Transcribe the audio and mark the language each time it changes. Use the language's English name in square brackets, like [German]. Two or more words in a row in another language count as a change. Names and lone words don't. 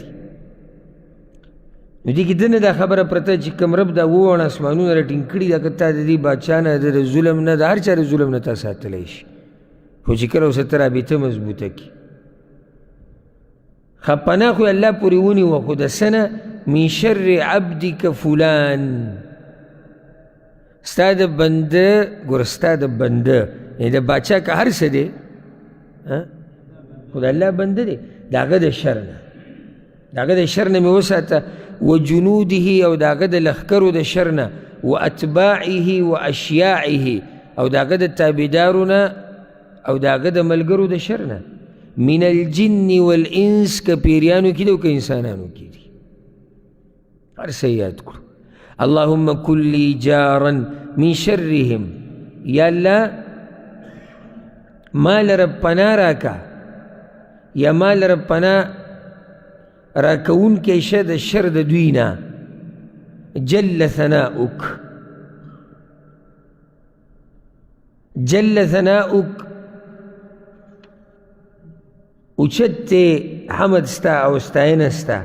[Pashto] نو دې کې ده نه دا خبره پرته چې کوم رب دا 7 اسمانونه راټینګ کړي دا که تا د دې بادشاه نه د ظلم نه د هر چا د ظلم نه تا ساتلی شي، خو چې کله ورسره ته رابطه مضبوطه کړي. ښه پناه خو یې الله پورې ونیوه، خو د څه نه؟ [Arabic] من شر عبدک فلان، [Pashto] ستا د بنده، ګوره ستا د بنده یعنې د باچا که هر څه دی خو د الله بنده دی، د هغه د شر نه، د هغه د شر نه مې وساته، وجنوده، او د هغه د لښکرو د شر نه، [Arabic] واتباعه واشیاعه، [Pashto] او د هغه د تابعدارو نه او د هغه د ملګرو د شر نه، [Arabic] من الجن والانس، [Pashto] که پیریانو کې دی او که انسانانو کې دي، هر څه یاد کړو. [Arabic] اللهم کن لی جارا من شرهم، [Pashto] یا الله ما لره پناه راکه یا ما لره پناه راکوونکی شه د شر د دوی نه. [Arabic] جل ثناؤک، جل ثناؤک، [Pashto] اوچت دی حمد ستا او ستاینه ستا.